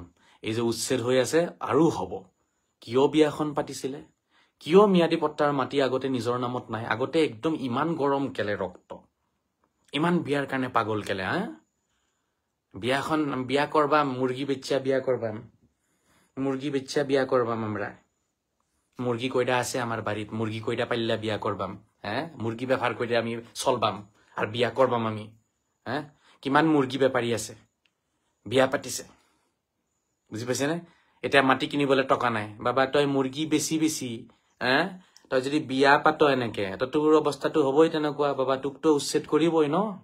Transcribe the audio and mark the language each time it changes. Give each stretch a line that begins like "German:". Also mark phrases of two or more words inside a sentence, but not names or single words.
Assamese: এই যে উচ্ছেদ হৈ আছে আৰু হ'ব। কিয় বিয়াখন পাতিছিলে? কিয় ম্যাদী পট্টাৰ মাটি আগতে নিজৰ নামত নাই? আগতে একদম ইমান গৰম কেলে ৰক্ত, ইমান বিয়াৰ কাৰণে পাগল কেলে?
Bangla: বিয়া কৰবাম, মুৰ্গী বেচ্চা বিয়া কৰবাম, মুৰ্গী বেচ্চা বিয়া কৰবাম। আমরা মুৰ্গী কয়টা আছে আমার বাড়িত, মুর্গি কয়টা পাল্লা বিয়া করবাম। মুর্গি ব্যাপার করে আমি চলবাম আর বিয়া করবাম আমি।
Assamese: কিমান মুৰ্গী বেপাৰী আছে, বিয়া পাতিছে। বুজি পাইছে নে? এতিয়া মাটি কিনিবলৈ টকা নাই। বাবা তই মুৰ্গী বেছি তই যদি বিয়া পাত এনেকে, তো তোৰ অৱস্থাটো হবই তেনেকুৱা। বাবা তোকতো উচ্ছেদ কৰিবই ন।